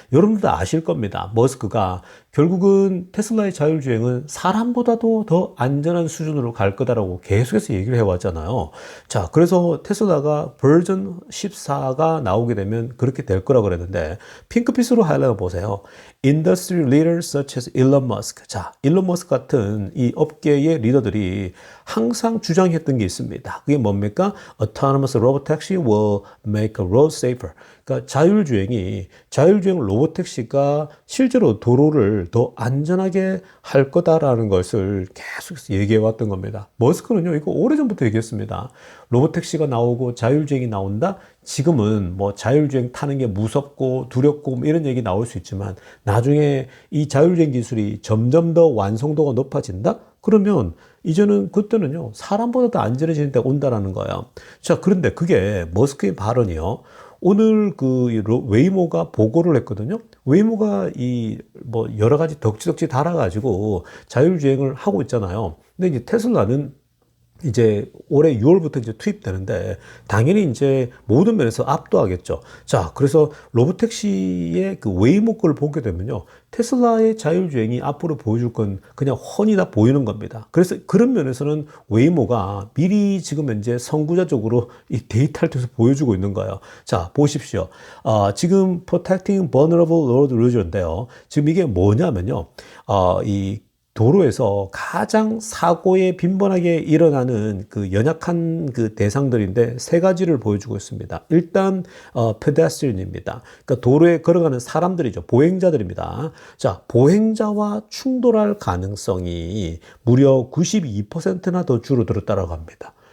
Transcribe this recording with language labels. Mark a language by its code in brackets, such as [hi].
[ko] 여러분들도 아실 겁니다. 머스크가 결국은 테슬라의 자율주행은 사람보다도 더 안전한 수준으로 갈 거다라고 계속해서 얘기를 해왔잖아요. 자, 그래서 테슬라가 버전 14가 나오게 되면 그렇게 될 거라고 그랬는데, 핑크빛으로 하이라이트 보세요. [en] Industry leaders such as Elon Musk. [ko] 자, 일론 머스크 같은 이 업계의 리더들이 항상 주장했던 게 있습니다. 그게 뭡니까? [en] Autonomous robot taxi will make a road safer. [ko] 그러니까 자율주행 로봇택시가 실제로 도로를 더 안전하게 할 거다라는 것을 계속해서 얘기해 왔던 겁니다. 머스크는요 이거 오래전부터 얘기했습니다. 로봇택시가 나오고 자율주행이 나온다? 지금은 자율주행 타는 게 무섭고 두렵고 이런 얘기 나올 수 있지만, 나중에 이 자율주행 기술이 점점 더 완성도가 높아진다? 그러면 이제는 그때는요 사람보다 더 안전해지는 때가 온다라는 거예요. 자, 그런데 그게 머스크의 발언이요. 오늘 웨이모가 보고를 했거든요. 웨이모가 여러 가지 덕지덕지 달아가지고 자율주행을 하고 있잖아요. 근데 이제 테슬라는 이제 올해 6월부터 이제 투입되는데 당연히 이제 모든 면에서 압도하겠죠. 자, 그래서 로봇택시의 그 웨이모 걸 보게 되면요, 테슬라의 자율주행이 앞으로 보여줄 건 그냥 훤히 다 보이는 겁니다. 그래서 그런 면에서는 웨이모가 미리 지금 현재 선구자적으로 이 데이터를 통해서 보여주고 있는 거예요. 자, 보십시오. 지금 [en] Protecting Vulnerable Road User [ko] 인데요. 지금 이게 뭐냐면요, 이 도로에서 가장 사고에 빈번하게 일어나는 그 연약한 그 대상들인데 세 가지를 보여주고 있습니다. 일단 pedestrian입니다. 그러니까 도로에 걸어가는 사람들이죠. 보행자들입니다. 자, 보행자와 충돌할 가능성이 무려 92%나 더 줄어들었다고 합니다.